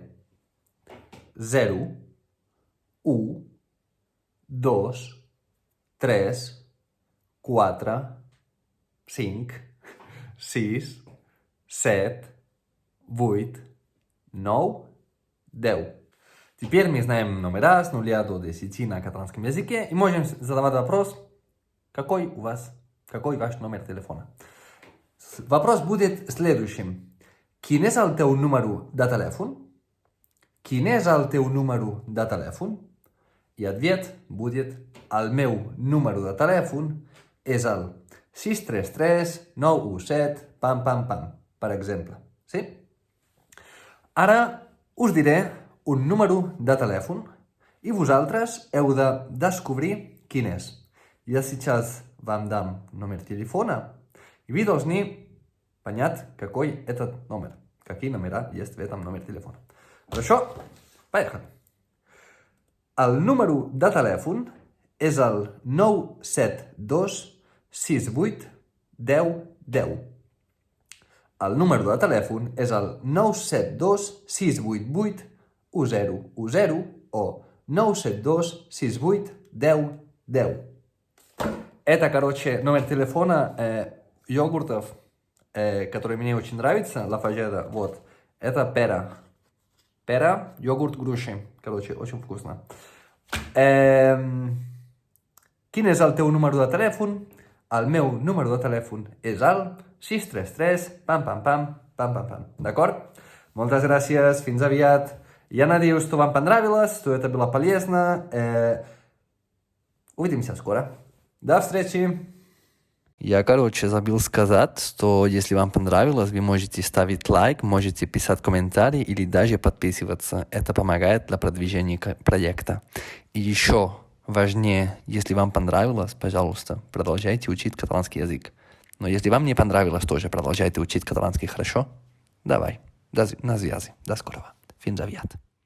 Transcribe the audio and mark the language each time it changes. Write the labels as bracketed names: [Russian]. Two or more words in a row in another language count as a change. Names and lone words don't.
[Russian] 0, 1, 2, 3, 4, 5, 6, 7, 8, 9, 10. Теперь мы знаем номера с 0 до 10 на каталанском языке и можем задавать вопрос, какой ваш номер телефона. Вопрос будет следующим. [Catalan] Quin és el teu número de telèfon? Quin és el teu número de telèfon? [Russian] I ответ будет, [Catalan] el meu número de telèfon és el 633 917 pam pam pam, per exemple. Sí? Ara us diré un número de telèfon i vosaltres heu de descobrir quin és. [Russian] Ja si час вам дам номер телефона, и вы должны понять, какой этот номер, какие номера есть в этом номере телефона. Хорошо? Поехали. [Catalan] El número de telèfon és el 972 68 10 10. El número de telèfon és el 972 688 1010 o 972 68 10 10. [Russian] Это, номер телефона йогуртов, который мне очень нравится, Лафажеда, вот. Это пера. Пера, йогурт груши. Очень вкусно. [Catalan] Quin és el teu número de telèfon? El meu número de telèfon és el 633 pam pam pam pam pam pam. D'acord? Moltes gràcies, fins aviat. [Russian] Я надеюсь, что вам понравилось, что это было полезно. Увидимся скоро. До встречи! Я, забыл сказать, что если вам понравилось, вы можете ставить лайк, можете писать комментарии или даже подписываться. Это помогает для продвижения проекта. И еще важнее, если вам понравилось, пожалуйста, продолжайте учить каталанский язык. Но если вам не понравилось, тоже продолжайте учить каталанский, хорошо? Давай, на связи, до скорого. [Catalan] Fins aviat.